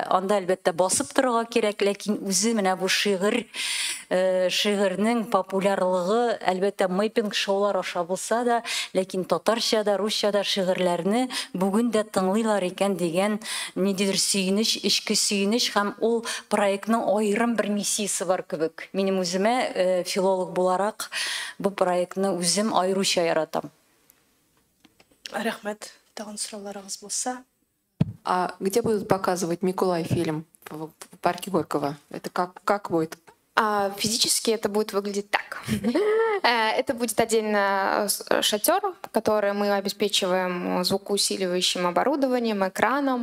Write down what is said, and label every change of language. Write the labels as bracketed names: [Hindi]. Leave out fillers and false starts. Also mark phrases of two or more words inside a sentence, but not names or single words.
[Tatar] Анда әлбәттә басып торырга кирәк, ләкин үзе менә бу шигырьнең популярлыгы әлбәттә мэйпинг шоулар аша булса да, ләкин татарча да, русча да шигырьләрне бүген дә тыңлыйлар икән дигән ниндидер сөенеч, ичке сөенеч һәм ул проектның аерым бер миссиясе бар кебек. Минем үземә филолог буларак бу проектны үзем аеруча яратам. Рәхмәт. Тагын сорауларыгыз булса? [Russian] А где будут показывать Миколай фильм? В парке Горького? Это как будет? Физически это будет выглядеть так. Это будет отдельно шатер, который мы обеспечиваем звукоусиливающим оборудованием, экраном.